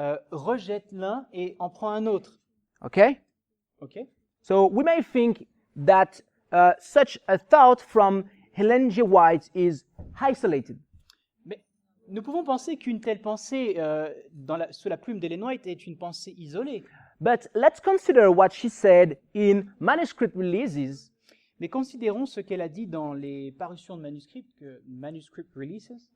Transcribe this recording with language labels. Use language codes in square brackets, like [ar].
[fr] rejette l'un et en prend un autre. [en] Okay? [fr] Ok? [en] So we may think that such a thought from Helen G. White is isolated. [fr] Mais nous pouvons penser qu'une telle pensée sous la plume d'Ellen White est une pensée isolée. [en] But let's consider what she said in manuscript releases [fr] Mais considérons ce qu'elle a dit dans les parutions de manuscrits, manuscript releases,